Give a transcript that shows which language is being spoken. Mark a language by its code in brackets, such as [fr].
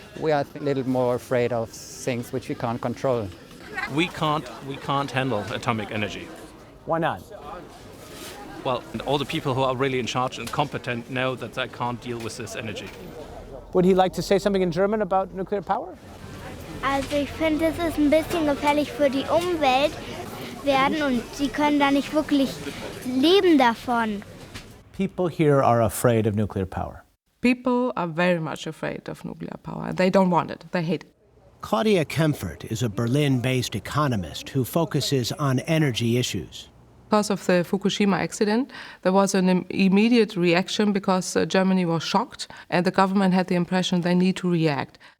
[en] We are a little more afraid of things which we can't control. We can't handle atomic energy. Why not? Well, all the people who are really in charge and competent know that they can't deal with this energy. Would he like to say something in German about nuclear power? [de] Also ich finde, es ist ein bisschen gefährlich für die Umwelt werden und sie können da nicht wirklich leben davon. [en] People here are afraid of nuclear power. People are very much afraid of nuclear power. They don't want it. They hate it. Claudia Kempfert is a Berlin-based economist who focuses on energy issues. Because of the Fukushima accident, there was an immediate reaction because Germany was shocked and the government had the impression they need to react.